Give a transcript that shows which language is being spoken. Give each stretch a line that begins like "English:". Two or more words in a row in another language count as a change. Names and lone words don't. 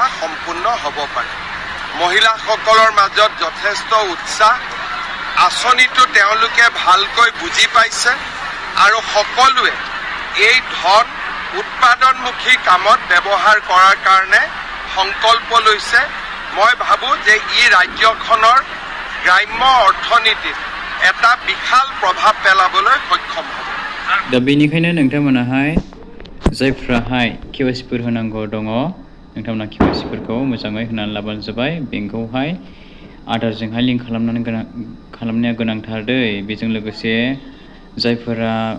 Assamese: সম্পূৰ্ণ হ'ব পাৰে মহিলাসকলৰ মাজত যথেষ্ট উৎসাহ আঁচনিটো তেওঁলোকে ভালকৈ বুজি পাইছে আৰু সকলোৱে এই ধন উৎপাদনমুখী কামত ব্যৱহাৰ কৰাৰ কাৰণে সংকল্প লৈছে মই ভাবোঁ যে ই ৰাজ্যখনৰ গ্ৰাম্য অৰ্থনীতিত এটা বিশাল প্ৰভাৱ পেলাবলৈ সক্ষম হ'ব
Bodo: दा बेनिखायनो नोंथांमोनाहाय जायफ्राहाय केवाइसिफोर होनांगौ दङ नोंथांमोना केवाइसिफोरखौ मोजाङै होनानै लाबानो जाबाय बेंकआवहाय आधारजोंहाय लिंक खालामनाया गोनांथार दै बेजों लोगोसे जायफोरा